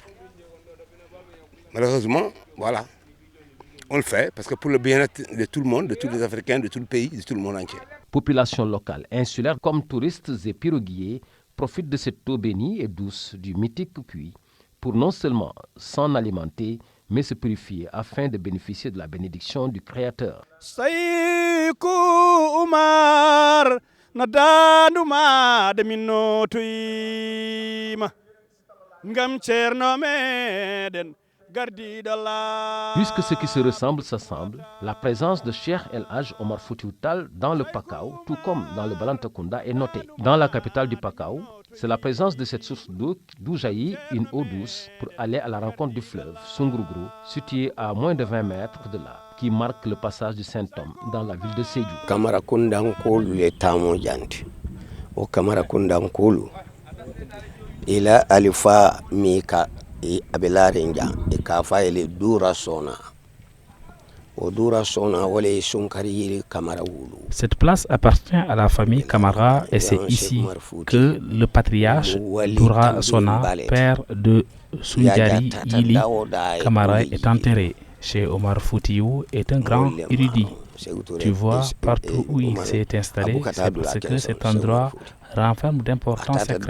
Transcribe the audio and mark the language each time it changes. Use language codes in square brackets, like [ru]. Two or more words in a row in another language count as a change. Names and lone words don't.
[fr] Malheureusement, voilà, on le fait parce que pour le bien-être de tout le monde, de tous les Africains, de tout le pays, de tout le monde entier. Population locale, insulaire comme touristes et piroguiers profitent de cette eau bénie et douce du mythique puits pour non seulement s'en alimenter, mais se purifier afin de bénéficier de la bénédiction du Créateur. [ff] Sayku Umar nadanuma de minotuyma ngam cerno meden. [fr] Puisque ce qui se ressemble s'assemble, la présence de Cheikh El Hadj Omar Foutiyou Tall dans le Pakao, tout comme dans le Balantacounda, est notée. Dans la capitale du Pakao, C'est la présence de cette source d'eau d'où jaillit une eau douce pour aller à la rencontre du fleuve Sunguruguru, situé à moins de 20 mètres de là, qui marque le passage du Saint-Homme dans la ville de Sédhiou. [man] Kamara Kundankulu le tamo janti. O Kamara Kundankulu. Ila alifa mika abelare nja e kafa ele dura sona. [fr] Cette place appartient à la famille Kamara et c'est ici que le patriarche Dura Sona, père de Sunjari Ili Kamara, est enterré. Chez Omar Foutiyou est un grand érudit. Tu vois, partout où il s'est installé, c'est parce que cet endroit renferme d'importants secrets.